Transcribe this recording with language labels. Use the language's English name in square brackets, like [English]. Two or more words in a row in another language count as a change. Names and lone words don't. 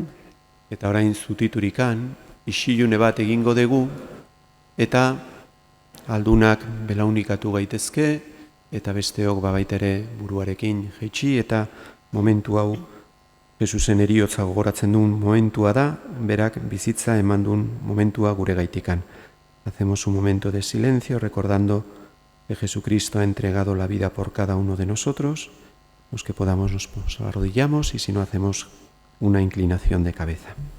[Basque] Eta orain zutiturikan, isilune bat egingo dugu, eta aldunak belaunikatu gaitezke, eta besteok babaitere buruarekin jaitsi, eta momentu hau Jesusen heriotza gogoratzen duen momentua da, berak bizitza eman duen momentua gure gaitikan. [Spanish] Hacemos un momento de silencio recordando que Jesucristo ha entregado la vida por cada uno de nosotros. Los que podamos nos arrodillamos y si no hacemos una inclinación de cabeza.